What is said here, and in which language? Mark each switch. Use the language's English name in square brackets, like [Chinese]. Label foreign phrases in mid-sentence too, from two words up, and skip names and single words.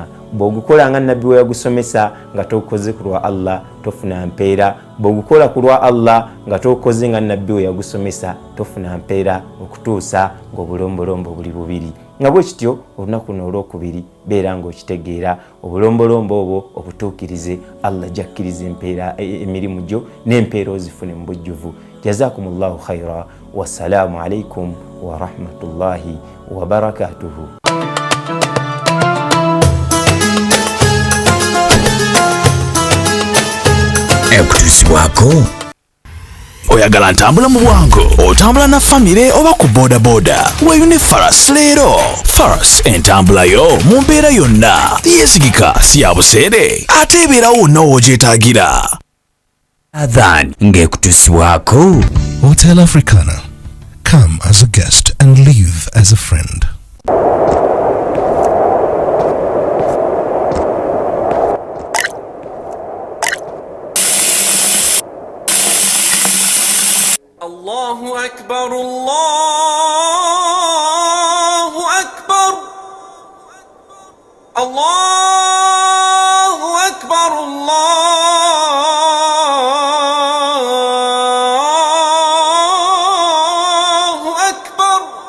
[Ganda] Bw'ogukola nga Nabbi we yagusomesa nga tokoze ku lwa Allah tofuna mpeera, bw'ogukola ku lwa Allah nga tokoze nga Nabbi we yagusomesa tofuna mpeera, okutuusa ng'obulombolombo buli bubiri. Nga bwe kityo olunaku luno olwokubiri beera ng'okitegeera, obulombolombo obwo obutuukirize, Allah jakkiriza empeera emirimu gyo n'empeera ozifune mu bujjuvu. [Arabic] جزاكم الله خيرا والسلام عليكم ورحمة الله وبركاته. [Ganda] Kusiiba. Oyagala ntambula mu bwangu, otambula na famire oba ku boda boda, weeyune Faras leero. Faras entambula yo mu mbeera yonna, yeesigika si ya buseere ate ebeerawo wonna w'ogyetaagira. Ramadhan Kusiiba. Hotel Africana. [English] Come as a guest and leave as a friend. [Arabic] الله أكبر الله أكبر الله أكبر الله أكبر.